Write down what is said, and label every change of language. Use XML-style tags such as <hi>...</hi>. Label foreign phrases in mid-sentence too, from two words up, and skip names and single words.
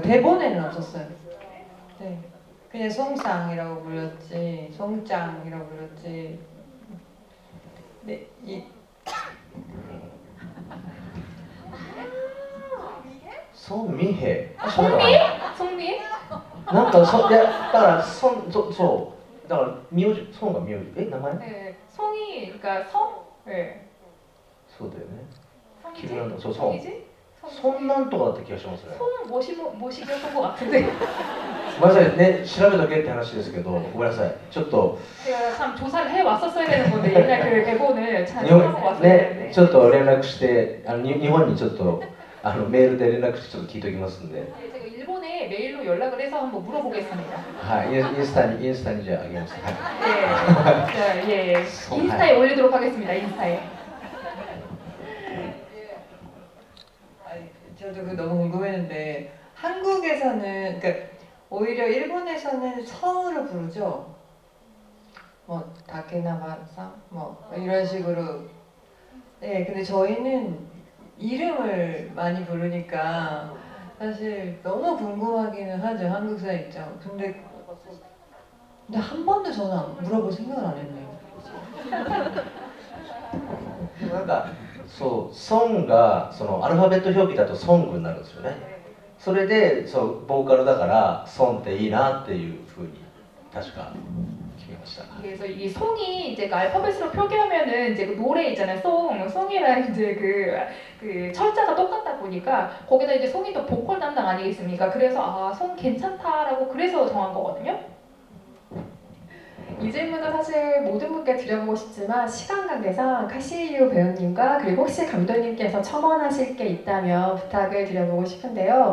<ko>대본에는 없었어요. 네. 그냥 송쌍이라고 불렸지, 송짱이라고 불렸지. 네, 손미해. 송미?</ko> <ja>なんかいやだからそうだから名字孫が名字名前</ja> <ko>네, 송이 그러니까 성? 네.</ko> <ja>そうだよね</ja> <ko>성이지?</ko> <ja>君なんだそう</ja> <ko>성이지?</ko> <ja>孫なんとかだった気がしますね</ja> <ko>송 모시기였던 것 같은데</ko> <ja>ごめんなさいね調べとけって話ですけどごめんなさいちょっと</ja> <ko>제가 참 조사를 해 왔었어야 되는 건데 옛날 그 대본을 잘</ko> <ja>日本</ja> <ko>하고 왔어야</ko> <ja>ね</ja> <ko>되는데</ko> <ja>ちょっと連絡して日本にちょっとメールで連絡してちょっと聞いておきますんで</ja> <ko>네, 제가 일본에 메일로 연락을 해서 한번 물어보겠습니다.</ko> <ja>はいインスタにじゃああげますはい</ja> <ko>네, 예, 인스타에 올리도록 하겠습니다. 인스타에. 아니, 저도 그 너무 궁금했는데 한국에서는 그러니까 오히려 일본에서는 성으로 부르죠. 뭐 다케나바상 뭐 이런 식으로. 네, 근데 저희는 이름을 많이 부르니까 사실 너무 궁금하기는 하죠. 한국사 입장. 근데 한 번도 저는 물어볼 생각을 안 했네요.</ko> <ja>なんかそう孫がそのアルファベット表記だとソングになるんですよねそれでそうボーカルだから孫っていいなっていうふうに確か決めました</ja> <ko>그래서 이 송이 이제 그 알파벳으로 표기하면은 이제 그 노래 있잖아요. 송이랑 이제 그 철자가 똑같다 보니까 거기다 이제 송이 또 보컬 담당 아니겠습니까? 그래서 아, 송 괜찮다라고 그래서 정한 거거든요. 이 질문은 사실 모든 분께 드려보고 싶지만 시간 관계상 카시유 배우님과 그리고 혹시 감독님께서 첨언하실 게 있다면 부탁을 드려보고 싶은데요.</ko>